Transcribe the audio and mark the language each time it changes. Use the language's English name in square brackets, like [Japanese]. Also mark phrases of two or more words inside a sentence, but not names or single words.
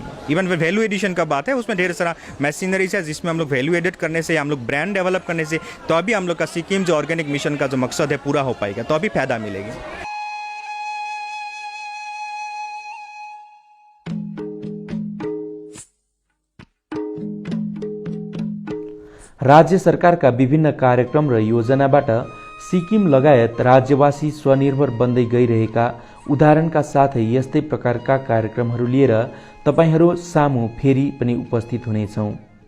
[English] even value addition [Hindi] का बात है, उसमें ढेर सारा मशीनरीज है, जिसमें हम लोग [English] value edit [Hindi] करने से, हम लोग [English] brand develop [Hindi] करने से, तो अभी हम लोग का सिक्किम जो ऑर्गेनिक मिशन का जो मकसद है पूरा हो पाएगा, तो अभी फायदा मिलेगी। [Nepali] राज्य सरकारका विभिन्न कार्यक्रम र योजनाबाट सिक्किम लगायत राज्यवासी स्वनिर्भर बन्दै गइरहेका उदाहरणका साथै यस्तै प्रकारका कार्यक्रमहरू लिएर तपाईहरू सामु फेरि पनि उपस्थित हुनेछौँ।